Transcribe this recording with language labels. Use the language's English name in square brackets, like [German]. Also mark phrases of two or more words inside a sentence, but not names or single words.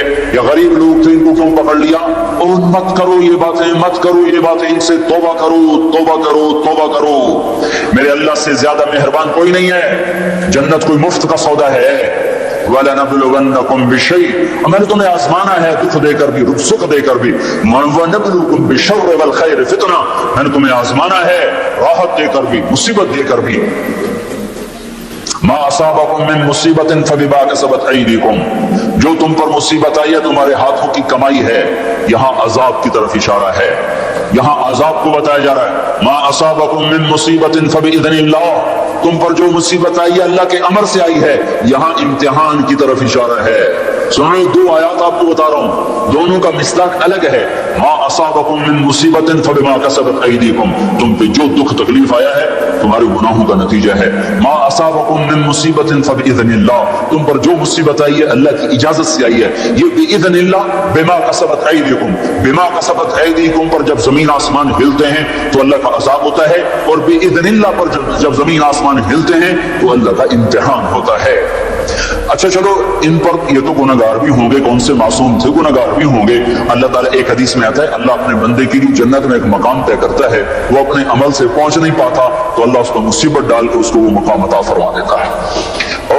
[Urdu] یہ غریب لوگ تھے، ان کو کیوں پکڑ لیا؟ اور مت کرو یہ باتیں، مت کرو یہ باتیں، ان سے توبہ کرو، توبہ کرو، توبہ کرو۔ میرے اللہ سے زیادہ مہربان کوئی نہیں ہے۔ جنت کوئی مفت کا سودا ہے؟ [Arabic] وَلَنَبْلُوَنَّكُمْ بِشَيْءٍ، [Urdu] میں نے تمہیں آزمانا ہے دکھ دے کر بھی، سکھ دے کر بھی۔ [Arabic] وَنَبْلُوكُمْ بِالشَّرِّ وَالْخَيْرِ فِتْنَةً، [Urdu] میں نے تمہیں آزمانا ہے راحت دے کر بھی، مصیبت دے کر بھی۔ [Arabic] ما اصابکم من مصیبت فبما کسبت ایدیکم، [Urdu] جو تم پر مصیبت آئی ہے تمہارے ہاتھوں کی کمائی ہے۔ یہاں عذاب کی طرف اشارہ ہے، یہاں عذاب کو بتایا جا رہا ہے۔ [Arabic] ما اصابکم من مصیبت فباذن اللہ، [Urdu] تم پر جو مصیبت آئی ہے اللہ کے امر سے آئی ہے، یہاں امتحان کی طرف اشارہ ہے۔ سنو دو آیات آپ کو بتا رہا ہوں، دونوں کا مصداق الگ ہے۔ [Arabic] ما أصابكم من مصيبة فبما كسبت أيديكم, [Urdu] تم پہ جو دکھ تکلیف آیا ہے تمہارے گناہوں کا نتیجہ ہے. [Arabic] ما أصابكم من مصيبة فبإذن الله, [Urdu] تم پر جو مصیبت آئی ہے اللہ کی اجازت سے آئی ہے. یہ [Arabic] بإذن الله، بما كسبت أيديكم، بما كسبت أيديكم [Urdu] پر جب زمین آسمان ہلتے ہیں تو اللہ کا عذاب ہوتا ہے، اور باذن اللہ پر جب زمین آسمان ہلتے ہیں تو اللہ کا امتحان ہوتا ہے. اچھا چلو، ان پر یہ تو گنہگار بھی ہوں گے، کون سے معصوم تھے، گنہگار بھی ہوں گے. اللہ تعالیٰ، ایک حدیث میں آتا ہے، اللہ اپنے بندے کے لیے جنت میں ایک مقام طے کرتا ہے، وہ اپنے عمل سے پہنچ نہیں پاتا تو اللہ اس کو مصیبت ڈال کے اس کو وہ مقام عطا فرما دیتا ہے.